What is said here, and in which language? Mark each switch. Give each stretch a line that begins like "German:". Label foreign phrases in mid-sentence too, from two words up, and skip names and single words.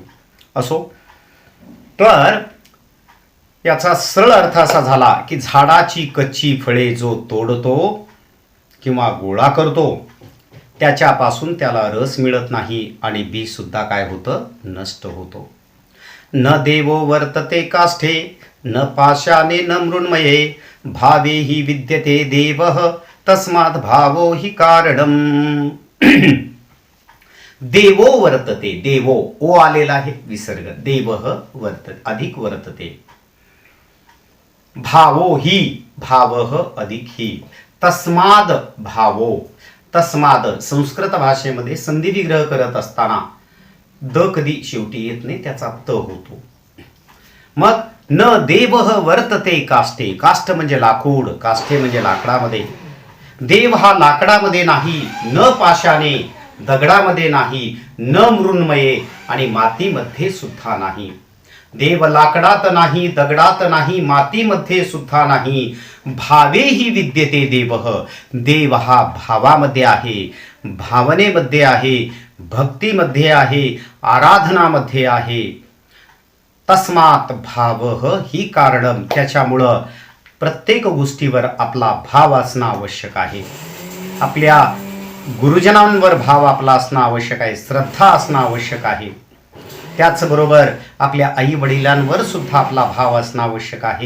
Marathi: असो, तर याचा सरळ अर्थ असा झाला की झाडाची कच्ची फळे जो तोडतो किंवा गोळा करतो त्याच्यापासून त्याला रस मिळत नाही आणि बीज सुद्धा काय होतं, नष्ट होतो.
Sanskrit: न देवो वर्तते काष्ठे न पाशाने न मृण्मये भावे हि विद्यते देवः तस्मात् भावो हि कारणम. देवो वर्तते,
Marathi: देवो ओ आलेला आहे विसर्ग,
Sanskrit: देवः वर्तते
Marathi: अधिक वर्तते,
Sanskrit: भावो हि
Marathi: भावः अधिक हि,
Sanskrit: तस्माद भावो,
Marathi: तस्माद संस्कृत भाषेमध्ये संधी विग्रह करत असताना द कधी शेवटी येत नाही, त्याचा त होतो. मग
Sanskrit: न देवः वर्तते काष्ठे,
Marathi: काष्ठ म्हणजे लाकूड, काष्ठे म्हणजे लाकडामध्ये, देव हा लाकडामध्ये नाही,
Sanskrit: न पाशाने
Marathi: दगडामध्ये नाही,
Sanskrit: न मृण्मये
Marathi: आणि मातीमध्ये सुद्धा नाही. देव लाकडात नाही, दगडात नाही, मातीमध्ये सुद्धा नाही.
Sanskrit: भावे ही विद्यते देवः,
Marathi: देव हा भावामध्ये आहे, भावनेमध्ये आहे, भक्तीमध्ये आहे, आराधनामध्ये आहे.
Sanskrit: तस्मात् भावः ही कारणम,
Marathi: त्याच्यामुळं प्रत्येक गोष्टीवर आपला भाव असणं आवश्यक आहे. आपल्या गुरुजनांवर भाव आपला असणं आवश्यक आहे, श्रद्धा असणं आवश्यक आहे. त्याचबरोबर आपल्या आई वडिलांवर सुद्धा आपला भाव असणं आवश्यक आहे.